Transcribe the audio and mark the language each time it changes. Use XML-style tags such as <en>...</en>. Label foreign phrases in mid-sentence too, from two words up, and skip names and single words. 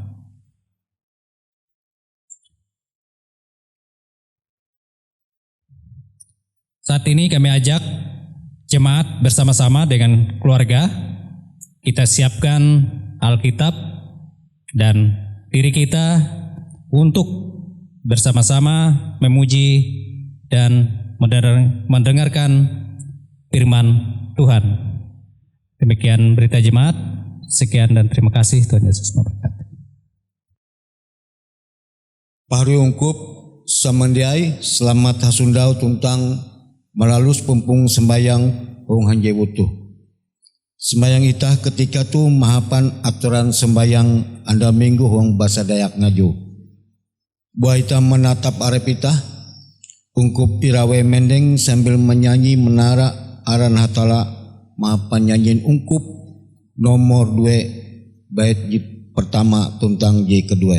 <id>Saat ini kami ajak jemaat bersama-sama dengan keluarga, kita siapkan Alkitab dan diri kita untuk bersama-sama memuji dan mendengarkan firman Tuhan. Demikian berita jemaat. Sekian dan terima kasih. Tuhan Yesus memberkati.</id> <nij>Pahari ungkup samandiai selamat hasundau tuntang melalus pumpung sembayang hong hanjai wutuh. Sembayang itah ketika tu mahapan aturan sembayang anda minggu hong bahasa Dayak ngaju. Buah itah menatap arep itah, ungkup irawe mendeng</nij> <id>sambil menyanyi</id> <nij>menara aran hatala mahapan nyanyiin ungkup nomor 2</nij> <id>bait pertama</id> <nij>tuntang J kedua.</nij>